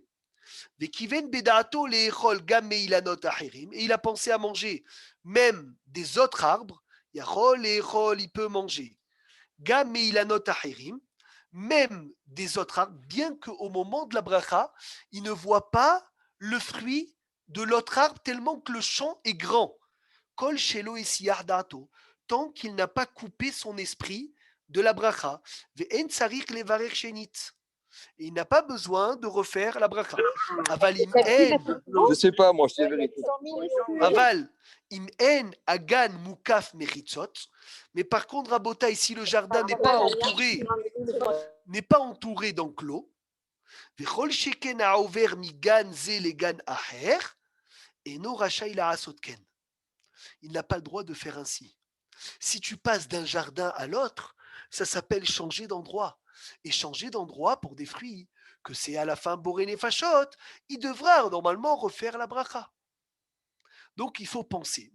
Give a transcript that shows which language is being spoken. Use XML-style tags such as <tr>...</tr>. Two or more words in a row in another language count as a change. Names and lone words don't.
<fr>Et il a pensé à manger même des autres arbres. Il peut manger. Même des autres arbres, bien qu'au moment de la bracha, il ne voit pas le fruit de l'autre arbre tellement que le champ est grand.</fr> <he>כל שלא הסיח דעתו,</he> <fr>tant qu'il n'a pas coupé son esprit de la bracha.</fr> <he>ואין צריך לברך שנית.</he> <fr>Et il n'a pas besoin de refaire la bracha.</fr> <he>אבל אם אין,</he> <fr>Je sais pas, moi, je sais la vérité.</fr> <he>אבל אם אין הגן מוקף מחיצות.</he> <fr>Mais par contre, Rabotai, si le jardin n'est pas entouré d'enclos,</fr> <he>וכל שכן העובר מגן זה לגן אחר, אינו רשאי לעשות כן.</he> <fr>Il n'a pas le droit de faire ainsi. Si tu passes d'un jardin à l'autre, ça s'appelle changer d'endroit. Et changer d'endroit pour des fruits, que c'est à la fin</fr> <he>בורא נפשות,</he> <fr>il devra normalement refaire la bracha. Donc il faut penser.</fr>